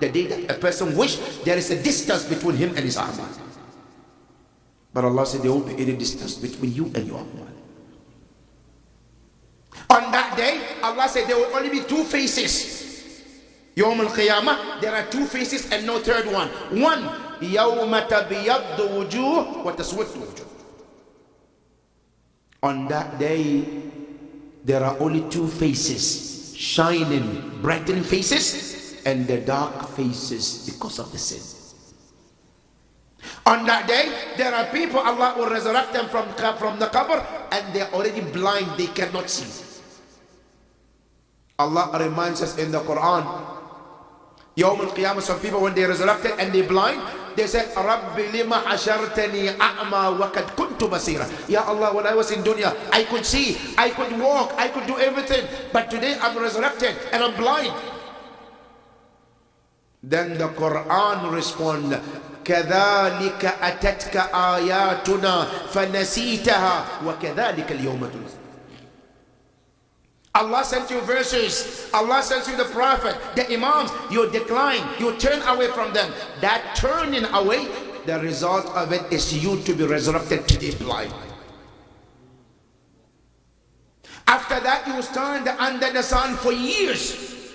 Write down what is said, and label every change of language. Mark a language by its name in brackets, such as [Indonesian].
[English] The day that a person wish there is a distance between him and his a'mal. But Allah said there won't be any distance between you and your a'mal. On that day, Allah said there will only be two faces. Yawm al-Qiyamah, there are two faces and no third one. [Arabic] One, يَوْمَ تَبِيَضُّ وُجُوهُ وَتَسْوَدُّ وُجُوهُ. [English] On that day, there are only two faces, shining, brightening faces, and the dark faces because of the sin. On that day, there are people, Allah will resurrect them from the qabr, and they're already blind, they cannot see. Allah reminds us in the Quran, Yawm al-Qiyamah, some people when they resurrected and they're blind, they said, [Arabic] Rabbi lima hashartani a'ma wa kad kuntu basira. [English] Ya Allah, when I was in dunya, I could see, I could walk, I could do everything, but today I'm resurrected and I'm blind. Then the Quran responds, [Arabic] كَذَلِكَ أَتَتْكَ آيَاتُنَا فَنَسِيتَهَا وَكَذَلِكَ الْيَوْمَ تُنْسَى. [English] Allah sent you verses, Allah sent you the Prophet, the Imams, you decline, you turn away from them. That turning away, the result of it is you to be resurrected today blind. After that, you stand under the sun for years.